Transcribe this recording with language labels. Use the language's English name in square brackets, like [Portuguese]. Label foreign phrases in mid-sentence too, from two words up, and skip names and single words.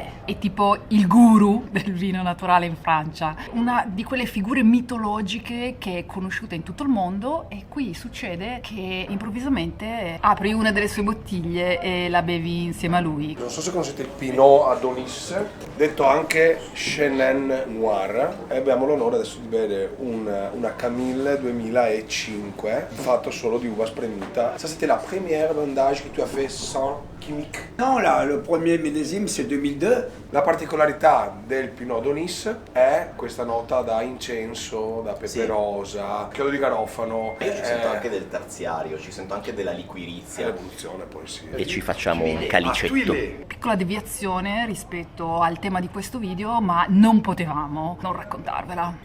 [Italian] È tipo il guru del vino naturale in Francia, una di quelle figure mitologiche che è conosciuta in tutto il mondo, e qui succede che improvvisamente apri una delle sue bottiglie e la bevi insieme a lui. Non so se conoscete il Pinot Adonis, detto anche Chenin Noir, e abbiamo l'onore adesso di bere una Camille 2005 fatto solo di uva spremuta. [French] Ça c'était la première vendage que tu as fait sans chimique. Non, là, le premier millésime c'est 2002. [Italian] La particolarità del Pinot Adonis è questa nota da incenso, da pepe rosa, chiodo di garofano. Io ci sento anche del terziario, ci sento anche della liquirizia. L'evoluzione poi sì. E ci facciamo un calicetto. Piccola deviazione rispetto al tema di questo video, ma non potevamo non raccontarvela.